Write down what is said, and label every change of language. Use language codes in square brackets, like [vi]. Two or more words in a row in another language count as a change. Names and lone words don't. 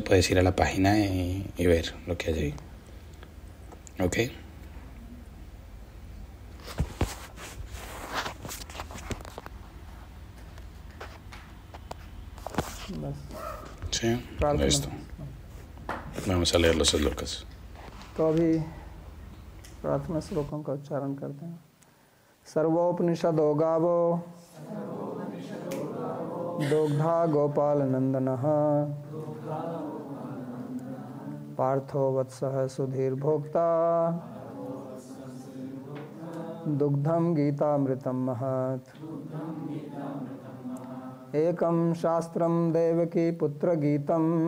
[es] Puedes ir a la página y ver lo que hay ahí. ¿Ok? Sí, listo. Vamos a leer los slokas. [hi] तो अभी प्रार्थना श्लोकों का उच्चारण करते हैं। [sa] सर्वोपनिषदो गावो दोग्धा गोपाल नंदनः पार्थो वत्सः सुधीर भोक्ता दुग्धम गीतामृतम महत् एकं शास्त्रं देवकी पुत्र गीतम्